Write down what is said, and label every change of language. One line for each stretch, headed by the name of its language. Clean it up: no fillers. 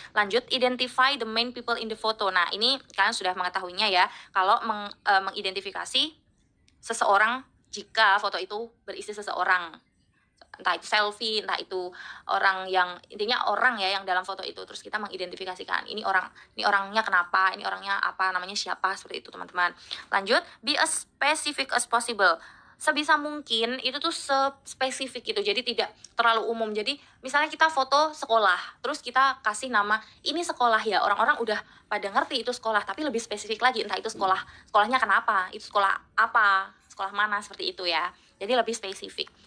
Indonesian: Lanjut,
English: identify the main people in the photo.
Indonesian: Nah, ini kalian sudah mengetahuinya ya, kalau mengidentifikasi seseorang jika foto itu berisi seseorang. Entah itu selfie, entah itu intinya orang ya yang dalam foto itu. Terus kita mengidentifikasikan ini orangnya kenapa, ini orangnya apa, namanya siapa, seperti itu teman-teman. Lanjut,
English: be as specific as possible.
Indonesian: Sebisa mungkin itu tuh spesifik gitu, jadi tidak terlalu umum. Jadi misalnya kita foto sekolah, terus kita kasih nama ini sekolah ya, orang-orang udah pada ngerti itu sekolah, tapi lebih spesifik lagi, entah itu sekolahnya kenapa, itu sekolah apa, sekolah mana, seperti itu ya. Jadi lebih spesifik.